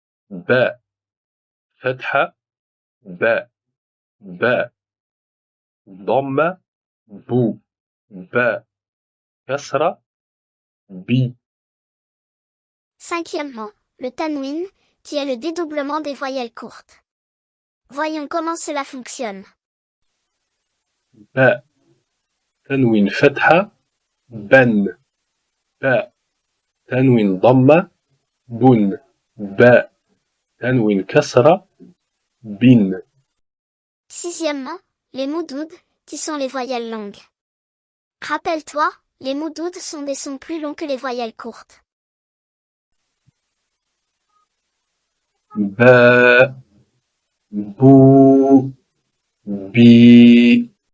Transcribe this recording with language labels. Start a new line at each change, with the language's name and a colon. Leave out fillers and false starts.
Arabic: B. Fatha. B. B. Dhamma. Bou. B. Kasra. Bi.
French: Cinquièmement, le tanwin, qui est le dédoublement des voyelles courtes. Voyons comment cela fonctionne. B.
Arabic: تنوين فتحة بن باء تنوين ضمة بن باء تنوين كسرة بن.
French: Sixièmement, les moudoud, qui sont les voyelles longues. Rappelle-toi, les moudoud sont des sons plus longs que les voyelles courtes.
Arabic: باء بو بي.